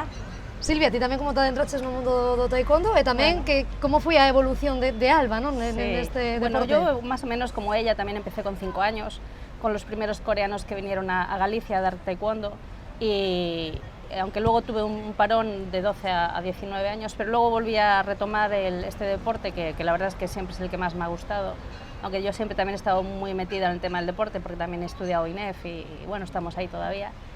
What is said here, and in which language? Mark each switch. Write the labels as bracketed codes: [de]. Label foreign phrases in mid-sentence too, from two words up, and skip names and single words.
[gl] Silvia, ti tamén como te adentraches no mundo do taekwondo e tamén que como foi a evolución de Alba, non? Neste bueno, deporte. [es] yo más o menos como ella también empecé con 5 años, con los primeros coreanos que vinieron a Galicia a dar taekwondo y aunque luego tuve un parón de 12 a 19 años, pero luego volví a retomar este deporte que la verdad es que siempre es el que más me ha gustado, aunque yo siempre también he estado muy metida en el tema del deporte porque también he estudiado INEF y bueno, estamos ahí todavía.